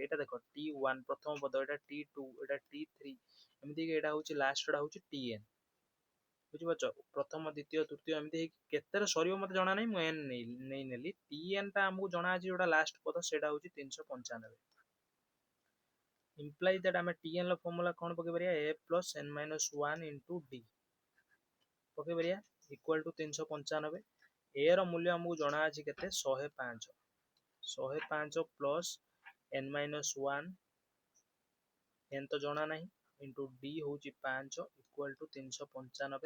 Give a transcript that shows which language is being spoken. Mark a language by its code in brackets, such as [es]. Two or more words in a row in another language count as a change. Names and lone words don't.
[or] ଏଇଟା ଦେଖ t1 ପ୍ରଥମ ପଦ, ଏଇଟା t2, ଏଇଟା t3, ଏମିତି ଏଇଟା ହଉଛି ଲାଷ୍ଟଟା ହଉଛି tn। ବୁଝିପାରୁଛ? ପ୍ରଥମ ଦ୍ୱିତୀୟ ତୃତୀୟ ଏମିତି ହେଇକି କେତେରେ ସରିବ ମତେ ଜଣା ନାହିଁ, ମୁଁ n ନେଲି। tn ଟା ଆମକୁ ଜଣା ଅଛି, ଯୋଉଟା ଲାଷ୍ଟ ପଦ ସେଇଟା ହଉଛି 395। [en] imply that [or] ଆମେ tn ର ଫର୍ମୁଲା କଣ ପକେଇ ପାରିବା? [en] a plus n minus 1 into d [or] ପକେଇ ପାରିବା, [en] equal to [or] 395। a ର ମୂଲ୍ୟ ଆମକୁ ଜଣା ଅଛି କେତେ? 105। 105 [en] plus n minus 1, [or] n ତ ଜଣା ନାହିଁ, ଇଣ୍ଟୁ d ହଉଛି 5 [en] equal to [or] 395।